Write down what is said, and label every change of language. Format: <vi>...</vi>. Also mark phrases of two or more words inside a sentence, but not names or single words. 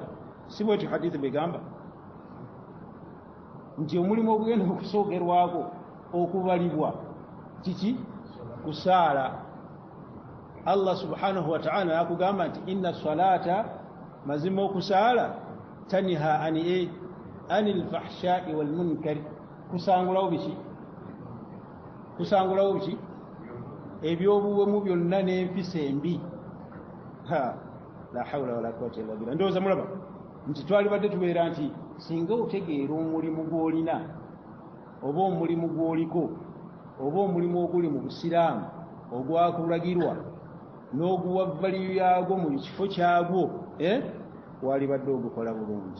<lg>Si bwetyo hadithi begamba nti omulimu ogugenda okusookerwako okubalibwa kiki? Kusaala.</lg> <ar>الله سبحانه وتعالى</ar> <lg>yakugamba nti</lg> <ar>إن الصلاة,</ar> <lg>mazima okusaala,</lg> <ar>تنهى عن الفحشاء والمنكر,</ar> <lg>kusangulawo biki? Kusangulawo biki? Ebyobuwemu byonna n'empisa embi.</lg> <ar>لا حول ولا قوة إلا بالله.</ar> <lg>Ndowooza mulaba nti twalibadde tubeera nti singa otegeera omulimu gw'olina oba omulimu gw'oliko oba omulimu oguli mu busiraamu ogwakulagirwa n'oguwa valiyu yaagwo mu kifo kyagwo, walibadde ogukola bulungi.</lg>